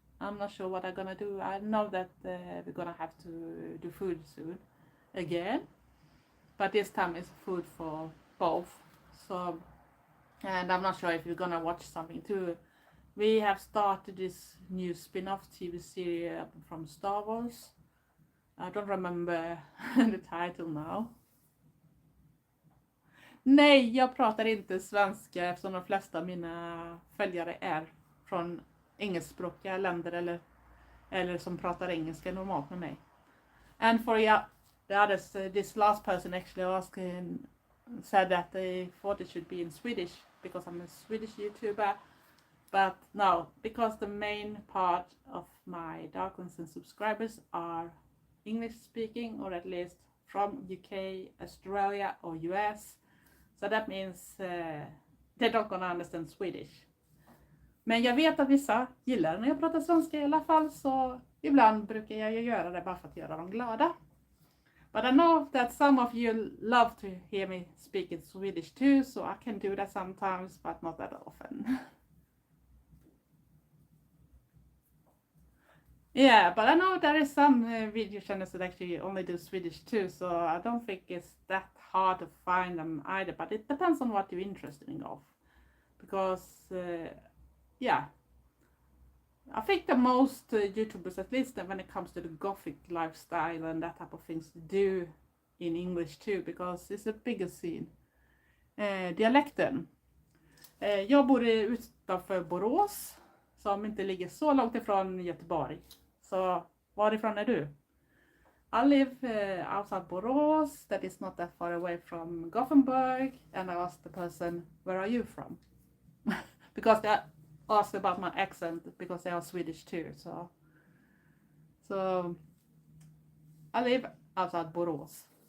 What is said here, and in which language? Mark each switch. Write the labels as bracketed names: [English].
[English] I'm not sure what I'm gonna do. I know that we're gonna have to do food soon again, but this time it's food for both. So, and I'm not sure if you're gonna watch something too. We have started this new spin-off TV series from Star Wars. I don't remember the title now. [Swedish] Nej, jag pratar inte svenska eftersom de flesta av mina följare är från engelskspråkiga länder eller som pratar engelska normalt med mig. [English] And for the others, this last person actually asked, said that they thought it should be in Swedish because I'm a Swedish YouTuber. But no, because the main part of my darklings and subscribers are English speaking, or at least from UK, Australia or US. So that means they're not gonna understand Swedish. [Swedish] Men jag vet att vissa gillar när jag pratar svenska i alla fall, så ibland brukar jag ju göra det bara för att göra dem glada. [English] But I know that some of you love to hear me speak in Swedish too, so I can do that sometimes, but not that often. Yeah, but I know there is some video channels that actually only do Swedish too, so I don't think it's that hard to find them either, but it depends on what you're interested in of. Because, yeah, I think the most YouTubers, at least when it comes to the gothic lifestyle and that type of things, do in English too, because it's a bigger scene. [Swedish] Dialekten. Jag bor utanför Borås, som inte ligger så långt ifrån Göteborg. Så varifrån är du? [English] I live outside Borås, that is not that far away from Gothenburg, and I asked the person, where are you from? Because they asked about my accent, because they are Swedish too. So I live outside Borås.